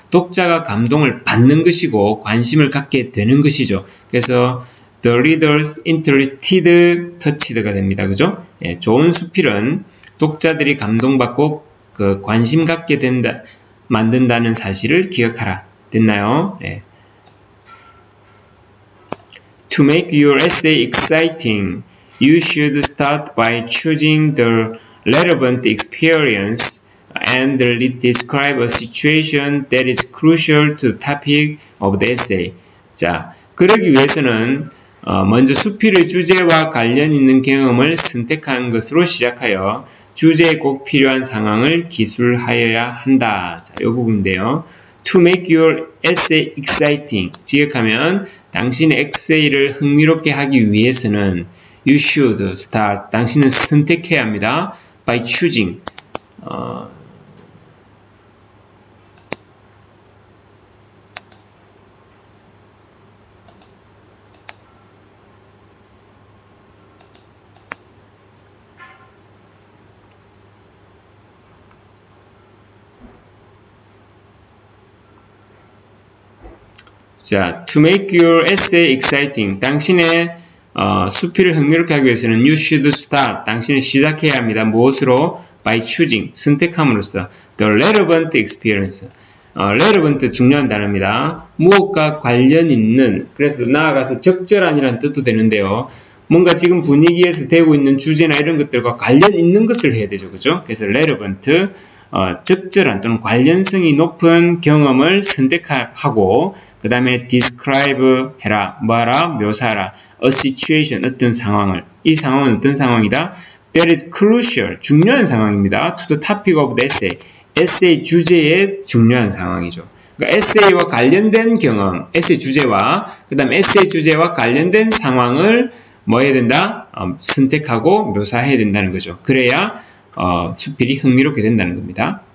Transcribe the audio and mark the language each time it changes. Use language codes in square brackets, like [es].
[ko] 독자가 감동을 받는 것이고 관심을 갖게 되는 것이죠. 그래서 [en] the readers interested, touched가 [ko] 됩니다. [en] 그죠? [ko] 예, 좋은 수필은 독자들이 감동받고 관심 갖게 만든다는 사실을 기억하라. 됐나요? 네. [en] To make your essay exciting, you should start by choosing the relevant experience and describe a situation that is crucial to the topic of the essay. [ko] 자, 그러기 위해서는 먼저 수필의 주제와 관련 있는 경험을 선택한 것으로 시작하여 주제에 꼭 필요한 상황을 기술하여야 한다. 자, 이 부분인데요. [en] To make your essay exciting. [ko] 지역하면 당신의 에세이를 흥미롭게 하기 위해서는 [en] you should start. [ko] 당신은 선택해야 합니다. [en] By choosing. [ko] 자, [en] to make your essay exciting. [ko] 당신의 수필을 흥미롭게 하기 위해서는 [en] you should start. [ko] 당신은 시작해야 합니다. 무엇으로? [en] By choosing. [ko] 선택함으로써. [en] The relevant experience. [ko] relevant 중요한 단어입니다. 무엇과 관련 있는, 그래서 나아가서 적절한이라는 뜻도 되는데요. 뭔가 지금 분위기에서 되고 있는 주제나 이런 것들과 관련 있는 것을 해야 되죠. 그죠? 그래서 relevant, 적절한 또는 관련성이 높은 경험을 선택하고 그 다음에 describe 해라, 뭐하라, 묘사하라, [en] a situation, [ko] 어떤 상황을, 이 상황은 어떤 상황이다? [en] That is crucial, [ko] 중요한 상황입니다. [en] To the topic of the essay, [ko] 에세이 주제의 중요한 상황이죠. 그러니까 에세이와 관련된 경험, 에세이 주제와 그 다음 에세이 주제와 관련된 상황을 뭐 해야 된다? 선택하고 묘사해야 된다는 거죠. 그래야 수필이 흥미롭게 된다는 겁니다.